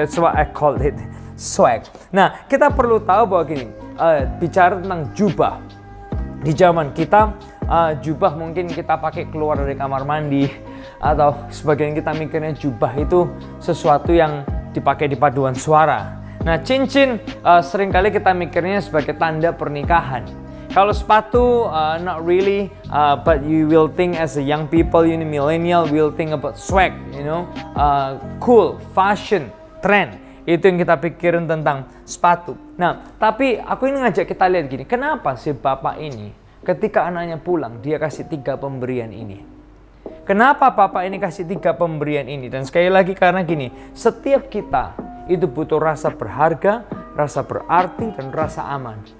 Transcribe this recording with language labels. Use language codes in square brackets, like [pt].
[en] That's why I call it swag. [id] Nah, kita perlu tahu bahwa gini, bicara tentang jubah. Di zaman kita, jubah mungkin kita pakai keluar dari kamar mandi, atau sebagian kita mikirnya jubah itu sesuatu yang dipakai di paduan suara. Nah, cincin seringkali kita mikirnya sebagai tanda pernikahan. Kalau sepatu, [en] not really, but you will think as a young people, you know, millennial will think about swag, you know, cool, fashion, trend. [id] Itu yang kita pikirin tentang sepatu. Nah, tapi aku ini ngajak kita lihat gini, kenapa sih bapak ini ketika anaknya pulang, dia kasih 3 pemberian ini? Kenapa bapak ini kasih 3 pemberian ini? Dan sekali lagi karena gini, setiap kita itu butuh rasa berharga, rasa berarti, dan rasa aman.